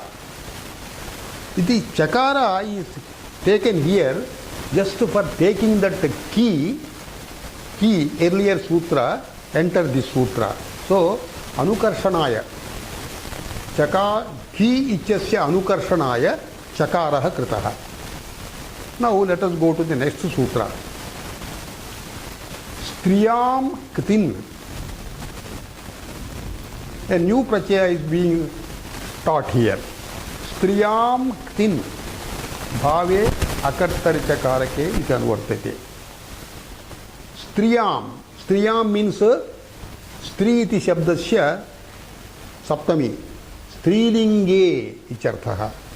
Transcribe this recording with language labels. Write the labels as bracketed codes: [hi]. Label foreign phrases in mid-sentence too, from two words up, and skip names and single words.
[sa] इति चकार [en] is taken here just for taking that key, earlier sutra, enter this sutra. So, [sa] anukarshanaya. कि इचस्य अनुकर्षणाय चकारः कृतः. [en] Now let us go to the next sutra. [sa] स्त्रियाम् क्तिन्. [en] A new prachaya is being taught here. [sa] स्त्रियाम् क्तिन्. भावे अकर्तरि चकारके इति अनुवर्तते. Striyam. स्त्रियाम् means स्त्री इति शब्दस्य सप्तमी. स्त्रीलिङ्गे इत्यर्थः.